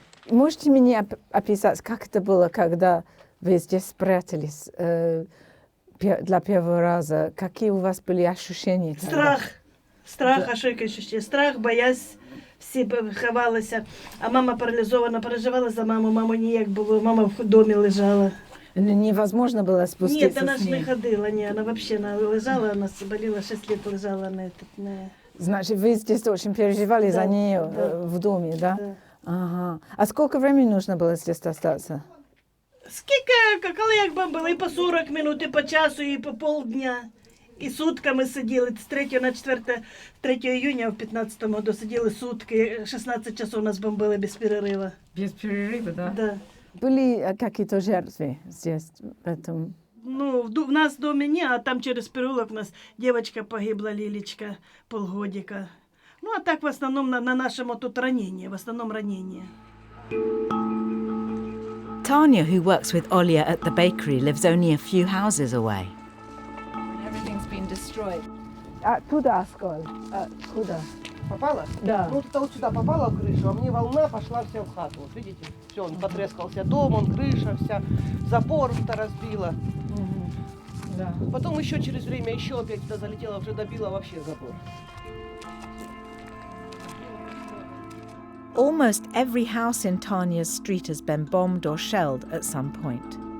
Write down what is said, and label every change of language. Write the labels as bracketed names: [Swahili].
[Russian] Можете мне описать, как это было, когда Вы здесь спрятались для первого раза. Какие у вас были ощущения? Страх, ощущение. Страх, боязнь. [Ukrainian] Всі ховалися, а мама паралізована, переживала за маму, маму ніяк було, мама в домі лежала. [Russian] Невозможно было спуститься. [Ukrainian] Ні, вона ж не ходила, ні, вона взагалі лежала, вона боліла, [Russian] 6 лет лежала на этот. Значит, вы здесь очень переживали за нее в доме, да? Да. Ага. А сколько времени нужно было здесь остаться? [Ukrainian] Скільки, коли як бомбили, і по 40 минут, і по часу, і по полдня. І сутками сиділи, з 3 на 3 июня в 15-му году сиділи сутки, [Russian] 16 часов нас бомбили без перерыва. Без перерыва, да? Да. Были какие-то жертвы здесь, в этом? Ну, в нас в доме не, а там через переулок у нас девочка погибла, Лилечка, полгодика. Ну, а так в основном на нашем тут ранение, в основном ранение. [English] Tanya, who works with Olya at the bakery, lives only a few houses away. Everything's been destroyed. [Russian] Оттуда осколок. Куда? Попала? Да. Ну, вот сюда попала в крышу, а мне волна пошла вся в хату. Вот видите? Все, он потрескался дом, он крыша вся, забор-то разбила. Да. Потом еще через время еще опять туда залетела, уже добила вообще забор. [English] Almost every house in Tanya's street has been bombed or shelled at some point.